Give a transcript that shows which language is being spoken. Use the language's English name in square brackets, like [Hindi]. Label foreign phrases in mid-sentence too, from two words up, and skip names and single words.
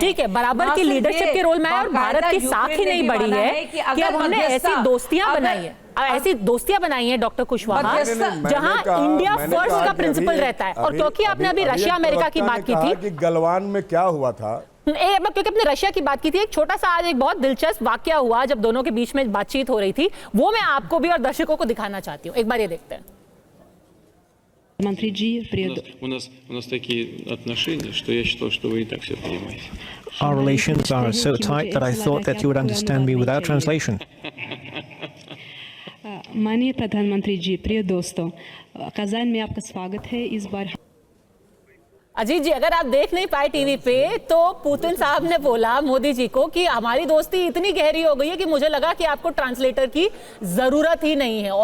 [Hindi] ठीक है, बराबर की लीडरशिप के रोल में और भारत की साख ही नहीं बढ़ी है कि अब हमने ऐसी दोस्तियां बनाई है, ऐसी दोस्तियां बनाई हैं डॉक्टर कुशवाहा, जहां [English] India First [Hindi] का प्रिंसिपल रहता है। और क्योंकि आपने अभी रशिया अमेरिका की बात की थी कि गलवान में क्या हुआ था, क्योंकि अपने रशिया की बात की थी, एक छोटा सा आज एक बहुत दिलचस्प वाकया हुआ जब दोनों के बीच में बातचीत हो रही थी, वो मैं आपको भी और दर्शकों को दिखाना चाहती हूँ। एक बार ये देखते हैं। [Russian] Манфред у нас такие отношения, что я считал, что вы и так все понимаете. [English] Our relations are so tight that I thought that you would understand me without translation. [Hindi] माननीय प्रधानमंत्री जी, प्रिय दोस्तों, कज़ान में आपका स्वागत है। इस बार अजीत जी, अगर आप देख नहीं पाए टीवी पे, तो पुतिन साहब ने बोला मोदी जी को कि हमारी दोस्ती इतनी गहरी हो गई है कि मुझे लगा कि आपको ट्रांसलेटर की जरूरत ही नहीं है।